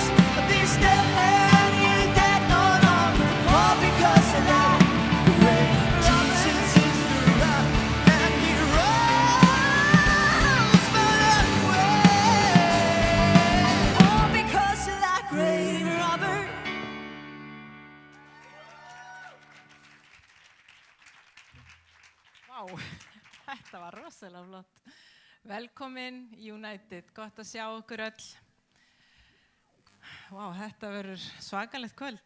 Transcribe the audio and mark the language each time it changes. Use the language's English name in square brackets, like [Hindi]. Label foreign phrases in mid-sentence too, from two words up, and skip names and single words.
[English] This dead man ain't dead no longer, all because of that great Jesus is the rock, and he rose for that way, all because of that great robber. [Icelandic] Vá, þetta var rosalega flott. Velkomin United, gott að sjá okkur öll. Vá, þetta verður svakalegt kvöld.